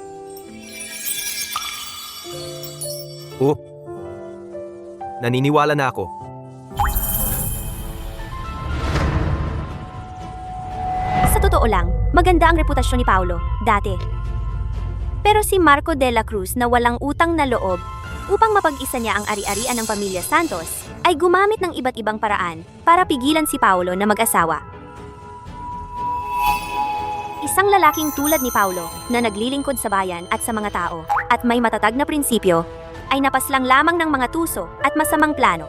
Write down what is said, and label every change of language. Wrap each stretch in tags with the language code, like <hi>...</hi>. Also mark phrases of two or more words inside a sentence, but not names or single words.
<tl>Oo. Naniniwala na ako. Sa totoo lang, maganda ang reputasyon ni Paulo, dati. Pero si Marco de la Cruz na walang utang na loob upang mapag-isa niya ang ari-arian ng pamilya Santos, ay gumamit ng iba't ibang paraan para pigilan si Paulo na mag-asawa. Isang lalaking tulad ni Paulo na naglilingkod sa bayan at sa mga tao at may matatag na prinsipyo ay napaslang lamang ng mga tuso at masamang plano.</tl>